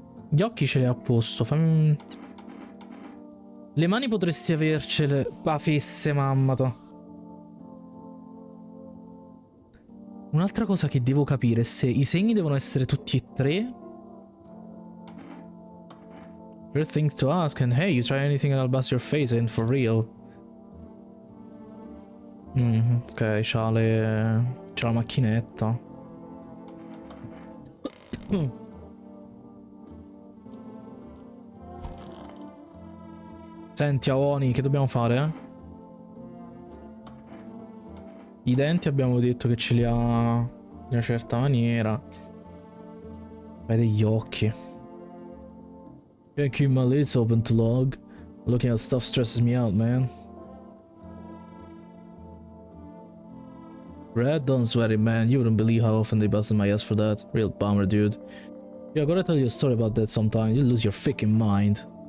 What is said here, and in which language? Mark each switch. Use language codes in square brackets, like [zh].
[it] Gli occhi ce li ha a posto, fammi... Le mani potresti avercele... Ah, fesse, mammata. Un'altra cosa che devo capire è se i segni devono essere tutti e tre. [en] Weird things to ask, and hey, you try anything and I'll bust your face in for real. [it] Ok, c'ha la macchinetta. Senti, Aoni, che dobbiamo fare? I denti abbiamo detto che ce li ha in una certa maniera. Vede gli occhi. [en] Can't keep my lids open too long. Looking at stuff stresses me out, man. Red, don't sweat it, man. You wouldn't believe how often they busted my ass for that. Real bummer, dude. Yeah, I gotta tell you a story about that sometime. You'll lose your freaking mind.